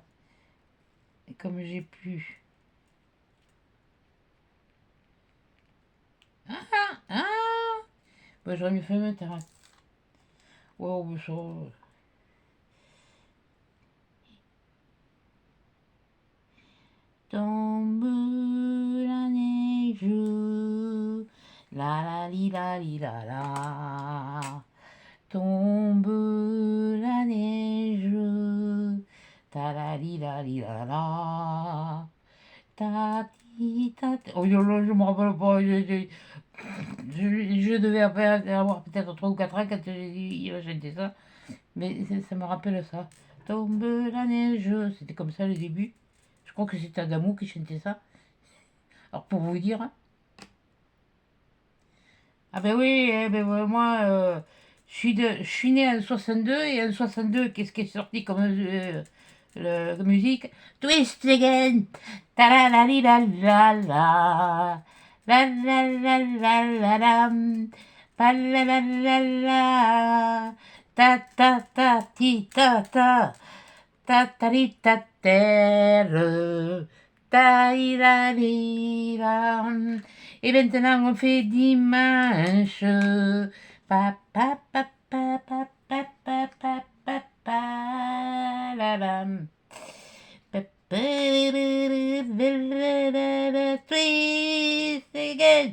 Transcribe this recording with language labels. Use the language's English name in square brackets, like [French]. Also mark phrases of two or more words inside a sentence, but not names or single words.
[French] Et comme j'ai plus. Ah! Bah, j'aurais mieux fait mettre. Wow, ça. Tombe la neige, la la li la li la la. Tombe la neige, ta la li la li la la. Ta ti ta ta. Oh là, je me rappelle pas. Je devais avoir peut-être 3 ou 4 ans quand il a chanté ça. Mais ça me rappelle ça. Tombe la neige. C'était comme ça le début. Je crois que c'était Adamo qui chantait ça. Alors pour vous dire. Ah ben oui, eh ben ouais, moi je suis né en 62 et en 62, qu'est-ce qui est sorti comme musique? Twist again. Ta la la li la la la. La la la la la la. Pa la la la la. Ta ta ta ti ta ta. Ta ta li ta terre. Ta la li la. Et maintenant on fait dimanche. Pa pa pa pa pa pa pa pa pa pa la la. Twist again.